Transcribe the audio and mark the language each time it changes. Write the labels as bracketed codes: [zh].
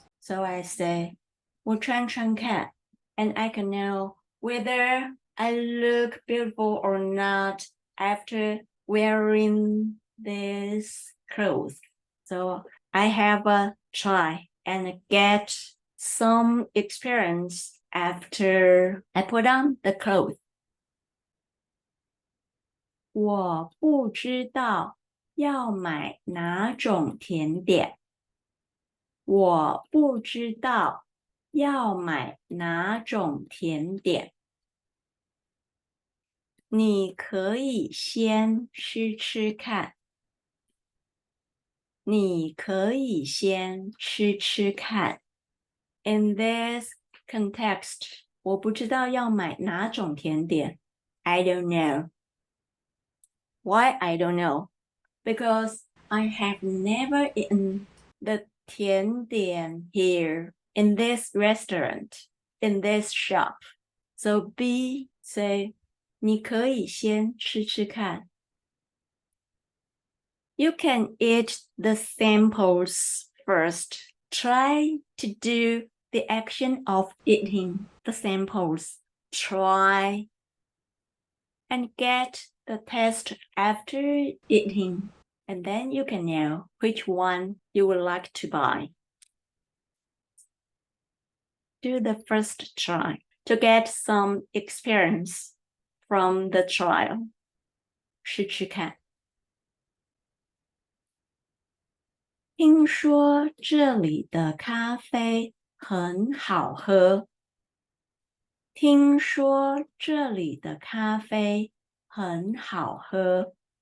[en] So I say, [zh] 我穿穿看, [en] and I can know whether I look beautiful or not after wearing this clothes. So I have a try and get some experience after I put on the clothes. [zh] 我不知道要买哪种甜点。我不知道要买哪种甜点。你可以先吃吃看。你可以先吃吃看。 [en] In this context, [zh] 我不知道要买哪种甜点。 [en] I don't know. Why I don't know? Because I have never eaten the 甜点 here in this restaurant, in this shop. So B say, [zh] 你可以先吃吃看。 [en] You can eat the samples first. Try to do the action of eating the samples. Try and get the taste after eating. And then you can know which one you would like to buy. Do the first try to get some experience from the trial. [zh] 试试看。听说这里的咖啡很好喝。听说这里的咖啡很好喝。